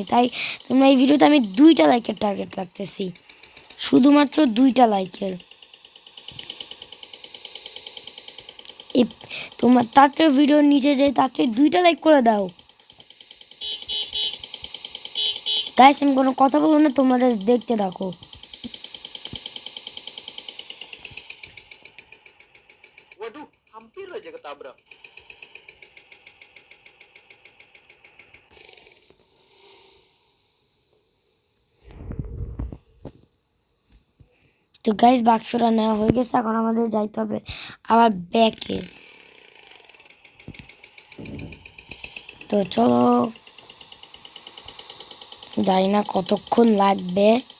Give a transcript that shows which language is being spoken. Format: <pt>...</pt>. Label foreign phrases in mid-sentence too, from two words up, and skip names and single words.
<bn>তাই তোমরা এই ভিডিওতে আমি 2টা লাইকের টার্গেট রাখতেছি, শুধুমাত্র 2টা লাইকের। এই তোমরা তাড়াতাড়ি ভিডিওর নিচে যেয়ে তাড়াতাড়ি 2টা লাইক করে দাও। গাইস, আমি কোনো কথা বলবো না, তোমরা জাস্ট দেখতে থাকো।</bn> <id>Waduh, hampir aja ketabrak.</id> <bn>তো গাইস, বাক্সটা নেওয়া হয়ে গেছে, এখন আমাদের যাইতে হবে আবার ব্যাকে। তো চলো, জানি না কতক্ষণ লাগবে।</bn>